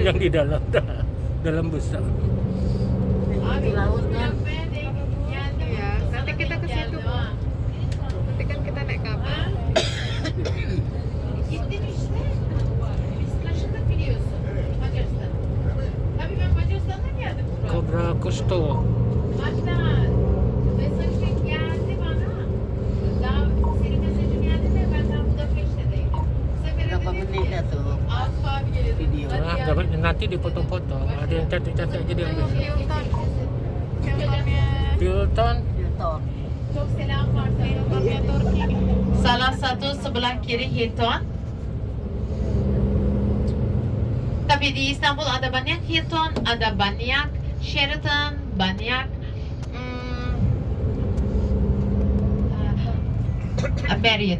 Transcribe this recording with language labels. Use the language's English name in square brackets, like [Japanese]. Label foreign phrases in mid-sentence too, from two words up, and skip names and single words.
[Indonesian] dalam bus. Di laut kan. Iya, nanti kita ke situ. Nanti kan kita naik kapal. [Turkish] Gittin işte. Biz taşındık biliyorsun. Macaristan. Tabii ben Macaristan'dan geldim buraya. Cobra Costo. Hatta mesajın geldi bana. Daha senin mesajın geldi de ben daha Budapeşte'deydim. [Indonesian] Berapa menit dah tu [Turkish] Aslı abi geliyordu. [Indonesian] video? Nah, dapat nanti dipotong-potong. Ada yang cantik-cantik jadi yang bisa. Hilton. Hilton. [Turkish] Çok selam var [Indonesian] Salah satu sebelah kiri Hilton. Tapi di İstanbul ada banyak Hilton, ada banyak Sheraton, banyak Marriott.